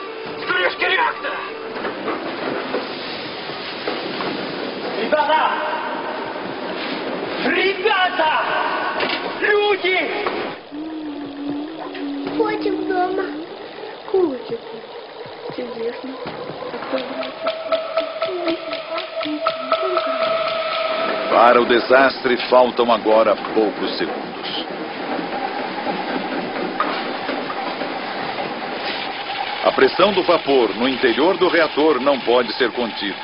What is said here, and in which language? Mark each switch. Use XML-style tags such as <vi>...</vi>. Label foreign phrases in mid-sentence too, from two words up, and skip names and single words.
<ru>С крышки реактора! Ребята! Ребята! Люди! Котик дома. Котик. Чудесно.</ru> <pt>Para o desastre, faltam agora poucos segundos. A pressão do vapor no interior do reator não pode ser contida.</pt>